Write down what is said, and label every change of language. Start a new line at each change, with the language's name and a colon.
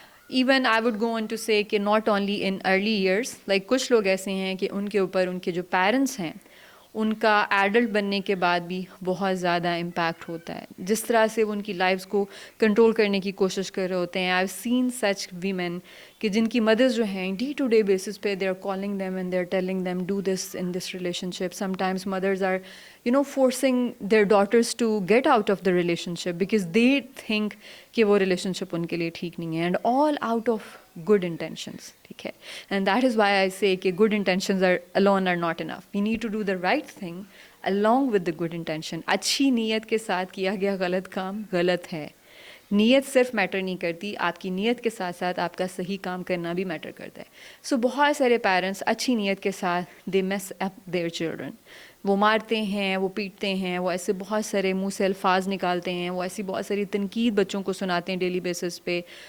English: even I would go on to say کہ not only in early years,
Urdu: like کچھ لوگ ایسے ہیں کہ ان کے اوپر ان کے جو پیرنٹس ہیں ان کا ایڈلٹ بننے کے بعد بھی بہت زیادہ امپیکٹ ہوتا ہے، جس طرح سے وہ ان کی لائفز کو کنٹرول کرنے کی کوشش کر رہے ہوتے ہیں.
English: I have seen such women
Urdu: کہ جن کی مدرز جو ہیں ڈے ٹو ڈے بیسس پہ
English: They are calling them and they are telling them do this in this relationship. Sometimes mothers are forcing their daughters to get out of the relationship because they think کہ
Urdu: وہ relation شپ ان کے لیے ٹھیک نہیں ہے،
English: And all out of good intentions.
Urdu: ٹھیک ہے،
English: And that is why I say کہ good intentions are alone are not enough. We need to do the right thing along with the good intention.
Urdu: اچھی نیت کے ساتھ کیا گیا غلط کام غلط ہے. نیت صرف میٹر نہیں کرتی، آپ کی نیت کے ساتھ ساتھ آپ کا صحیح کام کرنا بھی میٹر کرتا ہے. سو بہت سارے پیرنٹس اچھی نیت کے ساتھ
English: they mess up their children.
Urdu: وہ مارتے ہیں، وہ پیٹتے ہیں، وہ ایسے بہت سارے منہ سے الفاظ نکالتے ہیں، وہ ایسی بہت ساری تنقید بچوں کو سناتے ہیں ڈیلی بیسس پہ.